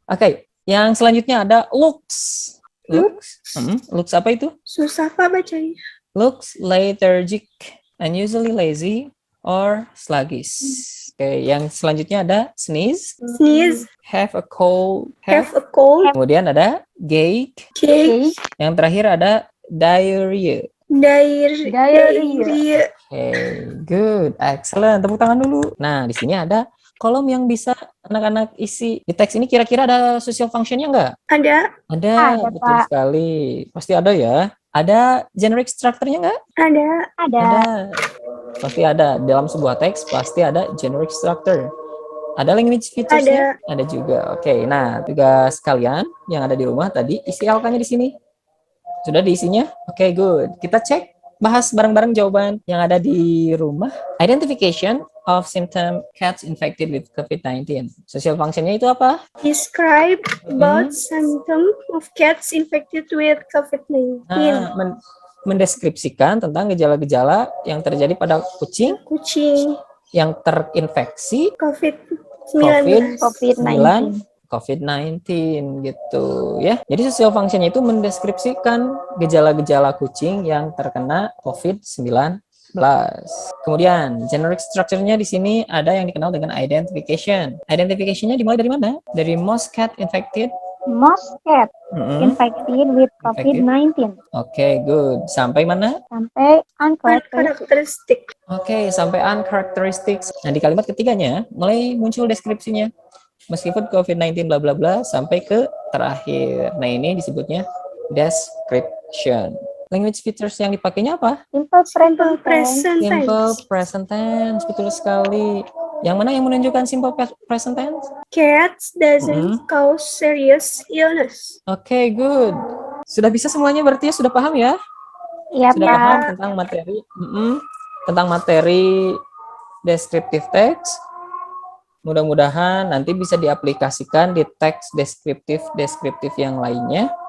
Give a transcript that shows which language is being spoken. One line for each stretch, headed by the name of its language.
Indonesian: Oke, yang selanjutnya ada looks. Looks apa itu? Susah, Pak, bacanya.
English: Looks lethargic, unusually lazy, or sluggish.
Indonesian: Oke, yang selanjutnya ada sneeze.
English: Sneeze. Have a cold. Have a cold.
Indonesian: Kemudian ada gait.
English: Cake.
Indonesian: Yang terakhir ada diarrhea.
English: Diarrhea.
Indonesian: Oke,
English: good, excellent.
Indonesian: Tepuk tangan dulu. Nah, di sini ada kolom yang bisa anak-anak isi di teks ini. Kira-kira ada social function-nya nggak? Ada. Ada, Ada, betul Pak. sekali. Pasti ada ya. Ada generic structure-nya nggak? Ada. Ada. Pasti ada. Dalam sebuah teks pasti ada generic structure. Ada language features-nya? Ada juga. Oke, nah tugas kalian yang ada di rumah tadi, isi LK-nya di sini. Sudah diisinya? Oke, good. Kita cek, bahas bareng-bareng jawaban yang ada di rumah.
English: Identification of symptom cats infected with COVID-19.
Indonesian: Social function-nya itu apa?
English: Describe about symptom of cats infected with COVID-19.
Indonesian: Nah, mendeskripsikan tentang gejala-gejala yang terjadi pada kucing yang terinfeksi COVID-19 gitu ya. Jadi social function-nya itu mendeskripsikan gejala-gejala kucing yang terkena COVID-19. Kemudian generic structure-nya di sini ada yang dikenal dengan identification. Identification-nya dimulai dari mana?
English: Dari most cat infected. Most cat infected with COVID-19.
Indonesian: Oke, good. Sampai mana? Sampai uncharacteristic. Oke, sampai uncharacteristic. Nah, di kalimat ketiganya mulai muncul deskripsinya. Meskipun COVID-19 bla bla bla sampai ke terakhir. Nah, ini disebutnya description. Language features yang dipakainya apa?
English: Simple present tense.
Indonesian: Simple present tense, betul sekali. Yang mana yang menunjukkan simple present tense?
English: Cats doesn't cause serious illness. Oke, good.
Indonesian: Sudah bisa semuanya berarti ya? Sudah paham ya? Iya, Sudah Pak. paham tentang materi tentang materi descriptive text. Mudah-mudahan nanti bisa diaplikasikan di teks deskriptif yang lainnya.